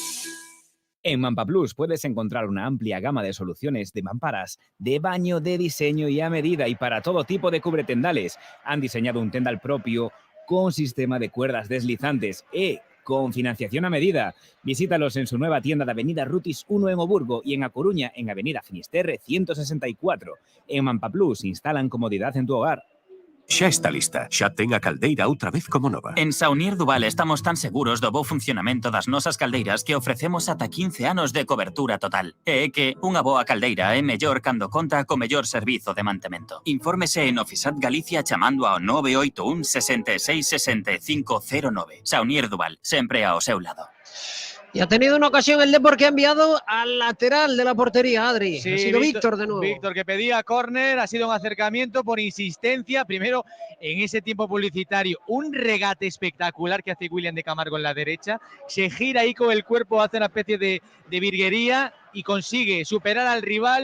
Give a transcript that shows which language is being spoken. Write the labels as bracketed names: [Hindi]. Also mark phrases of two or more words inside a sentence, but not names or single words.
[Spanish] En Mampa Plus puedes encontrar una amplia gama de soluciones de mamparas, de baño, de diseño y a medida y para todo tipo de cubretendales. Han diseñado un tendal propio con sistema de cuerdas deslizantes con financiación a medida. Visítalos en su nueva tienda de Avenida Rutis 1 en Oburgo y en A Coruña en Avenida Finisterre 164. En Mampa Plus instalan comodidad en tu hogar. [Galician] Xa está lista. Xa ten a caldeira outra vez como nova. En Saunier Duval estamos tan seguros do bo funcionamento das nosas caldeiras que ofrecemos ata 15 anos de cobertura total. E é que unha boa caldeira é mellor cando conta co mellor servizo de mantemento. Infórmese en Ofisat Galicia chamando ao 981 66 65 09. Saunier Duval, sempre ao seu lado. [Spanish] Y ha tenido una ocasión el Depor que ha enviado al lateral de la portería, Adri. Sí, ha sido Víctor de nuevo. Víctor que pedía córner, ha sido un acercamiento por insistencia. Primero, en ese tiempo publicitario, un regate espectacular que hace William de Camargo en la derecha. Se gira ahí con el cuerpo, hace una especie de virguería y consigue superar al rival.